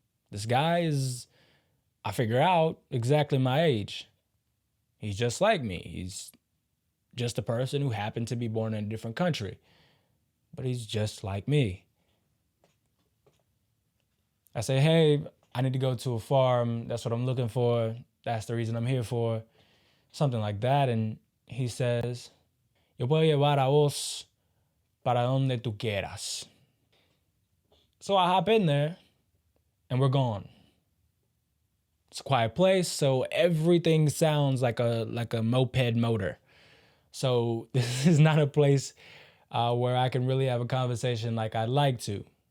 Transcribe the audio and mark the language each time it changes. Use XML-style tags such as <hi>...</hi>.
<en>This guy is, I figure out, exactly my age. He's just like me. He's just a person who happened to be born in a different country. But he's just like me. I say, hey, I need to go to a farm. That's what I'm looking for. That's the reason I'm here for. Something like that. And he says,</en> <es>yo puedo llevar a vos para donde tú quieras.</es> <en>So I hop in there and we're gone. It's a quiet place, so everything sounds like a moped motor. So this is not a place where I can really have a conversation like I'd like to.</en>